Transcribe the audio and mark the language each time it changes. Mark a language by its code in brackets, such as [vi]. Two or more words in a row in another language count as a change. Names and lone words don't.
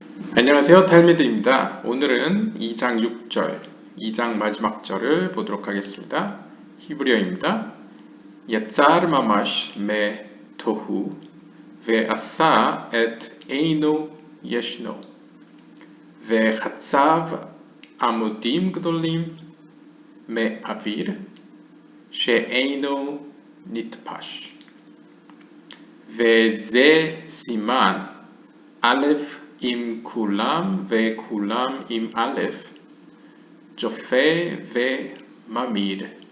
[ko] 안녕하세요. 탈미드입니다. 오늘은 2장 6절, 2장 마지막 절을 보도록 하겠습니다. 히브리어입니다. [he] יצר ממש מתוהו ועשה את עינו ישנו וחצב עמודים גדולים מאוויר שאינו נתפש וזה סימן א' עם כולם וכולם עם א', צופה וממיר.